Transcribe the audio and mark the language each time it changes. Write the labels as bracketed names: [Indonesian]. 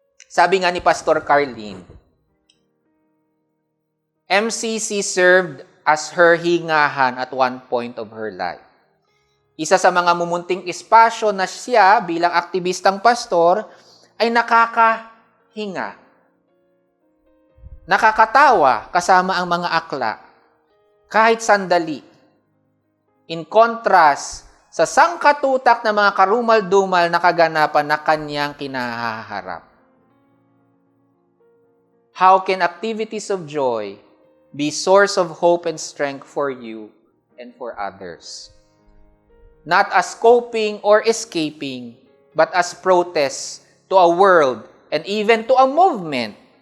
[Filipino] Sabi nga ni [English] Pastor Carlene, MCC served as her hingahan at one point of her life. [Filipino] Isa sa mga mumunting espasyo na siya bilang aktivistang pastor ay nakakahinga. Nakakatawa kasama ang mga akla, kahit sandali. [English] In contrast [Filipino] sa sangkatutak ng mga karumal-dumal na kaganapan na kanyang kinahaharap. [English] How can activities of joy be source of hope and strength for you and for others? Not as coping or escaping, but as protest to a world and even to a movement.